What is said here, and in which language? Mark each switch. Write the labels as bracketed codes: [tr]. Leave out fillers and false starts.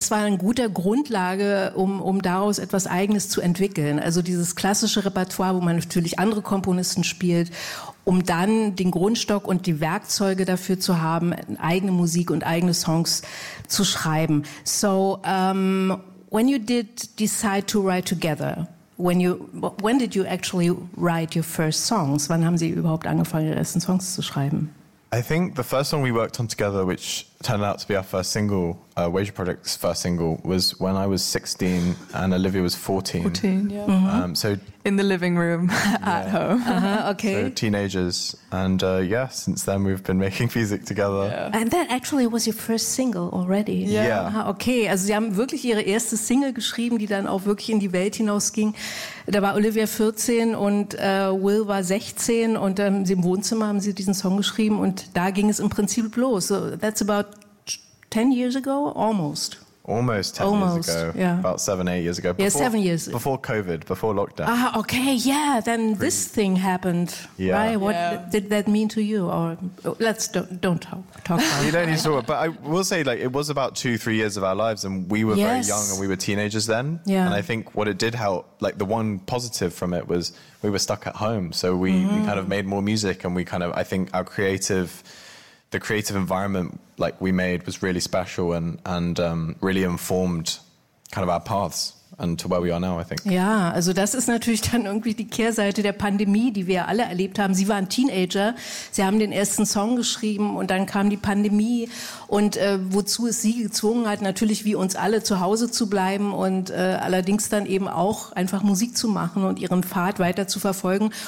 [de] Das war eine gute Grundlage, um daraus etwas Eigenes zu entwickeln. Also dieses klassische Repertoire, wo man natürlich andere Komponisten spielt, um dann den Grundstock und die Werkzeuge dafür zu haben, eigene Musik und eigene Songs zu schreiben. [en] So, when you did decide to write together, when did you actually write your first songs? [de] Wann haben Sie überhaupt angefangen, Ihre ersten Songs zu schreiben? [en] I think the first song we worked on together, which turned out to be our first single, Wager Project's first single, was when I was 16 and Olivia was 14. 14, yeah. Mm-hmm. So in the living room at home. Uh-huh, okay. So teenagers. And since then we've been making music together. Yeah. And that actually was your first single already. Yeah. [de] Ah, okay, also Sie haben wirklich Ihre erste Single geschrieben, die dann auch wirklich in die Welt hinausging. Da war Olivia 14 und Will war 16 und Sie im Wohnzimmer haben Sie diesen Song geschrieben und da ging es im Prinzip los. [en] So that's about 10 years ago, almost. Almost 10 almost, years ago. Yeah. About 7-8 years ago. Before, yeah, 7 years. Before COVID, before lockdown. Ah, okay, yeah. Then this thing happened. Yeah. Right? What yeah. did that mean to you? Or let's don't talk about it. You don't need to talk about it. But I will say, like, it was about 2-3 years of our lives, and we were very young, and we were teenagers then. Yeah. And I think what it did help, like, the one positive from it was we were stuck at home, so we kind of made more music, and we kind of, I think, our creative... The creative environment, like we made, was really special and really informed kind of our paths and to where we are now, I think. [de] Ja, also das ist natürlich dann irgendwie die Kehrseite der Pandemie, die wir alle erlebt haben. Sie waren Teenager, Sie haben den ersten Song geschrieben und dann kam die Pandemie und wozu es Sie gezwungen hat, natürlich wie uns alle zu Hause zu bleiben und allerdings dann eben auch einfach Musik zu machen und Ihren Pfad weiter zu verfolgen.